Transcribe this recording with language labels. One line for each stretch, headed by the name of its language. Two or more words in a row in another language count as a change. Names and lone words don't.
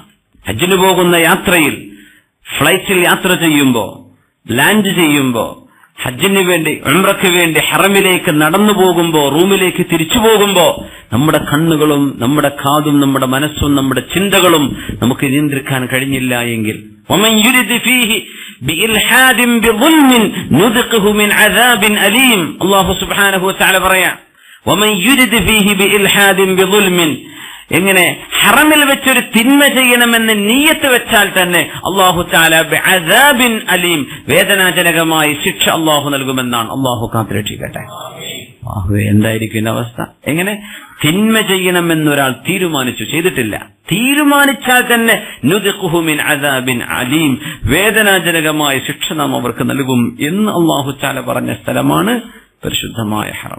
Malayalam: ഹജ്ജിന് പോകുന്ന യാത്രയിൽ ഫ്ലൈറ്റിൽ യാത്ര ചെയ്യുമ്പോ, ലാൻഡ് ചെയ്യുമ്പോ, ഹജ്ജിന് വേണ്ടി ഉംറയ്ക്ക് വേണ്ടി ഹറമിലേക്ക് നടന്നു പോകുമ്പോ, റൂമിലേക്ക് തിരിച്ചു പോകുമ്പോ നമ്മുടെ കണ്ണുകളും നമ്മുടെ കാതും നമ്മുടെ മനസ്സും നമ്മുടെ ചിന്തകളും നമുക്ക് നിയന്ത്രിക്കാൻ കഴിഞ്ഞില്ല എങ്കിൽ
Arabic: ومن يرد فيه بإلحاد بظلم نذقه من عذاب أليم. الله سبحانه وتعالى
Malayalam: പറയാ,
Arabic: ومن يرد فيه بإلحاد بظلم,
Malayalam: എങ്ങനെ ഹറമിൽ വെച്ചൊരു തിന്മ ചെയ്യണമെന്ന് നീയത്ത് വെച്ചാൽ തന്നെ
Arabic: الله تعالى بعذاب أليم,
Malayalam: വേദനാജനകമായ ശിക്ഷ അല്ലാഹു നൽകുമെന്നാണ്. അല്ലാഹു കാത്തുരക്ഷിക്കട്ടെ. എന്തായിരിക്കും അവസ്ഥ? എങ്ങനെ തിന്മ ചെയ്യണമെന്നൊരാൾ തീരുമാനിച്ചു, ചെയ്തിട്ടില്ല, തീരുമാനിച്ചാൽ തന്നെ
Arabic: نذقه من عذاب أليم,
Malayalam: വേദനാജനകമായ ശിക്ഷ നാം അവർക്ക് നൽകും എന്ന്
Arabic: الله تعالى
Malayalam: പറഞ്ഞ സ്ഥലമാണ് പരിശുദ്ധമായ ഹറം.